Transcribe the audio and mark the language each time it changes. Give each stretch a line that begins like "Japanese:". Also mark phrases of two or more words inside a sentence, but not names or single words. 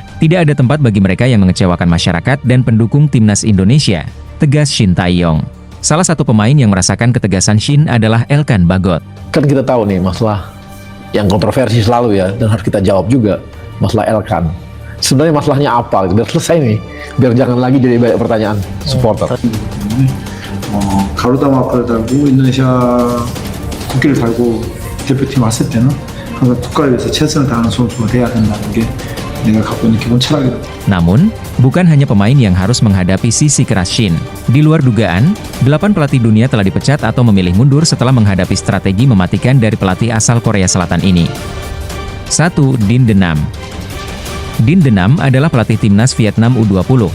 Indonesian: Tidak ada tempat bagi mereka yang mengecewakan masyarakat dan pendukung timnas Indonesia, tegas Shin Tae-yong. Salah satu pemain yang merasakan ketegasan Shin adalah Elkan Bagot. Kan kita tahu nih masalah yang kontroversi selalu ya, dan harus kita jawab juga, masalah Elkan. Sebenarnya masalahnya apa? Biar selesai nih, biar jangan lagi jadi banyak pertanyaan supporter.
Korean: 가로다 마크를 달고 인도네시아 국기를 달고 대표팀 왔을 때는 항상 국가를 위해서 최선을 다하는 선수가 돼야 된다는 게 내가 갖고 있는 기본 철학이다.
Indonesian: Namun, bukan hanya pemain yang harus menghadapi sisi keras Shin. Di luar dugaan, 8 pelatih dunia telah dipecat atau memilih mundur setelah menghadapi strategi mematikan dari pelatih asal Korea Selatan ini. 1. Din Denam. Din Denam adalah pelatih timnas Vietnam U20.